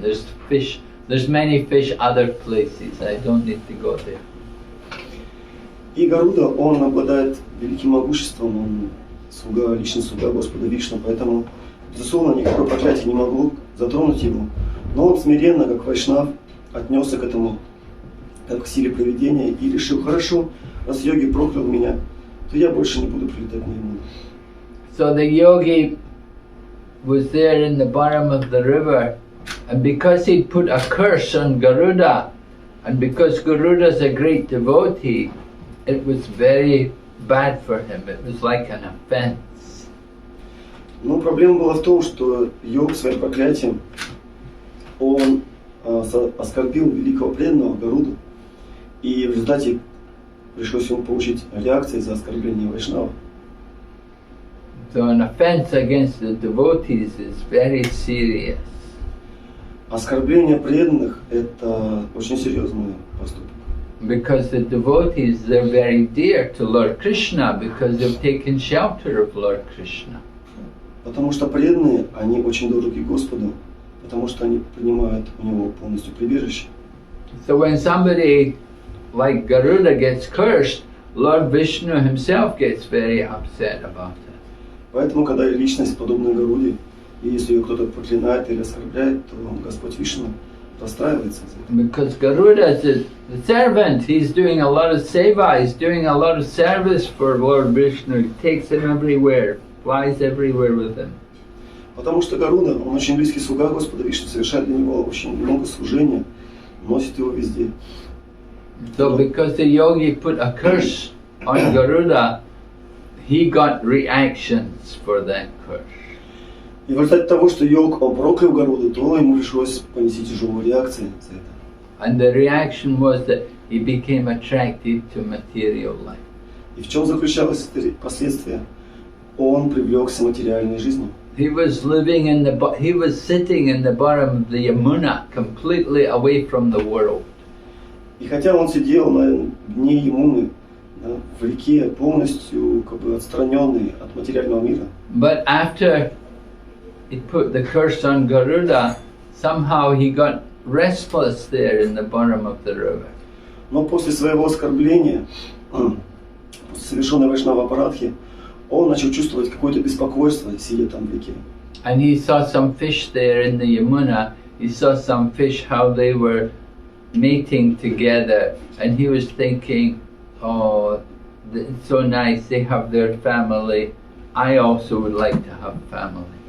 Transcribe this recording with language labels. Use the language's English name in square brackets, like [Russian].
[English] There's many fish other places. I don't need to go there. [Russian] И Гаруда, он обладает великим могуществом, он личный слуга Господа Вишну, поэтому, безусловно, никакое проклятие не могло затронуть его. Но он смиренно, как вайшнав, отнесся к этому, как к силе провидения, и решил, хорошо, раз йоги проклял меня, то я больше не буду прилетать на Ямуну. [English] So the yogi was there in the bottom of the river, and because he'd put a curse on Garuda, and because Garuda's a great devotee, it was very bad for him. It was like an offense. [Russian] Но проблема была в том, что йог своим проклятием, он оскорбил великого преданного Гаруду, и в результате пришлось ему получить реакцию за оскорбление вайшнава. [English] So an offense against the devotees is very serious. [Russian] Оскорбление преданных – это очень серьезный поступок. [English] Because the devotees, they're very dear to Lord Krishna because they've taken shelter of Lord Krishna. [Russian] Потому что преданные, они очень дороги Господу, потому что они принимают у него полностью прибежище. [English] So when somebody like Garuda gets cursed, Lord Vishnu himself gets very upset about it. [Russian] Поэтому, когда личность подобная Гаруде, и если ее кто-то проклинает или оскорбляет, то Господь Вишну расстраивается. [English] Because Garuda is the servant, he's doing a lot of seva, he's doing a lot of service for Lord Vishnu, he takes him everywhere, flies everywhere with him. [Russian] Потому что Гаруда, он очень близкий слуга Господа Вишну, совершает для него очень много служения, носит его везде. [English] So because the yogi put a curse on Garuda, he got reactions for that curse. [Russian] И в результате того, что йог, он проклял Гаруду, то ему пришлось понести тяжелые реакции за это. [English] And the reaction was that he became attracted to material life. [Russian] И в чем заключалось это последствие? Он привлекся материальной жизнью. [English] He was sitting in the bottom of the Yamuna, completely away from the world. [Russian] И хотя он сидел на дне Ямуны, да, в реке, полностью как бы отстраненный от материального мира. [English] But after he put the curse on Garuda, somehow he got restless there in the bottom of the river. [Russian] Но после своего оскорбления, после совершенной вайшнава апарадхи, он начал чувствовать какое-то беспокойство, сидя там в реке. [English] And he saw some fish there in the Yamuna. He saw some fish, how they were mating together. And he was thinking, oh, it's so nice, they have their family. I also would like to have family.